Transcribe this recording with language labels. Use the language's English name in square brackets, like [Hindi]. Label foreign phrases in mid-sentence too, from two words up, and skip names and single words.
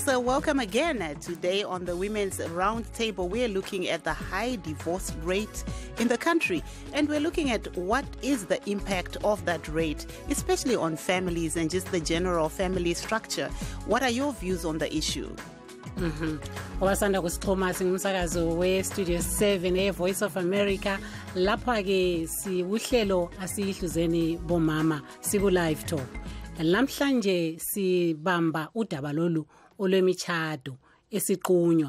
[English] Welcome again. Today on the Women's Roundtable, we're looking at the high divorce rate in the country, and we're looking at what is the impact of that rate, especially on families and just the general family structure. What are your views on the issue? [North Ndebele] Owasanda kusixhoma singumsakazo we-Studio 7 e-Voice of America. Lapha-ke siwuhlelo asiyihluzeni bomama siku-LiveTalk. Namhlanje sibamba udaba lolu olwemishado esiqunywa.